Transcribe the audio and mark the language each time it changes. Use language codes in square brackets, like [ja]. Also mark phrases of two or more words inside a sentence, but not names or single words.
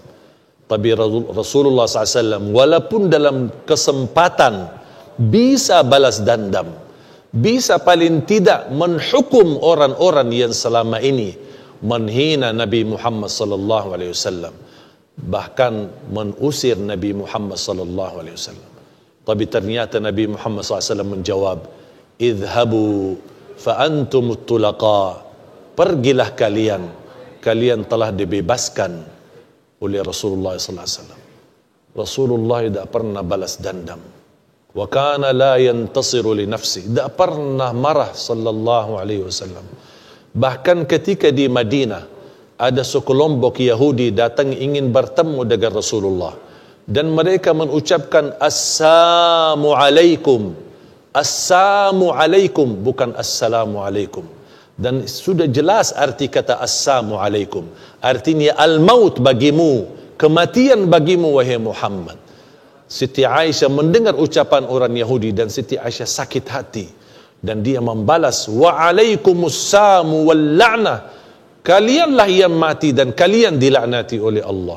[id] Tapi Rasulullah SAW walaupun dalam kesempatan bisa balas dendam, bisa paling tidak menghukum orang-orang yang selama ini menghina Nabi Muhammad [ar] صلى الله عليه وسلم, [id] bahkan mengusir Nabi Muhammad [ar] صلى الله عليه وسلم. [id] Tapi ternyata Nabi Muhammad SAW menjawab, [ar] اذهبوا فأنتم الطلقاء. [id] Pergilah kalian, kalian telah dibebaskan oleh Rasulullah [ar] صلى الله عليه وسلم. [id] Rasulullah tidak pernah balas dendam. [ar] وكان لا ينتصر لنفسه. [id] Tidak pernah marah [ar] صلى الله عليه وسلم. [id] Bahkan ketika di Madinah ada sekelompok Yahudi datang ingin bertemu dengan Rasulullah dan mereka mengucapkan [ar] السلام عليكم. السلام عليكم, bukan السلام عليكم. [id] Dan sudah jelas arti kata [ar] السلام عليكم. [id] Artinya al-maut bagimu, kematian bagimu wahai Muhammad. Siti Aisyah mendengar ucapan orang Yahudi dan Siti Aisyah sakit hati. Dan dia membalas, [ar] وعليكم السام واللعنة. [id] Kalianlah yang mati dan kalian dilaknati oleh Allah.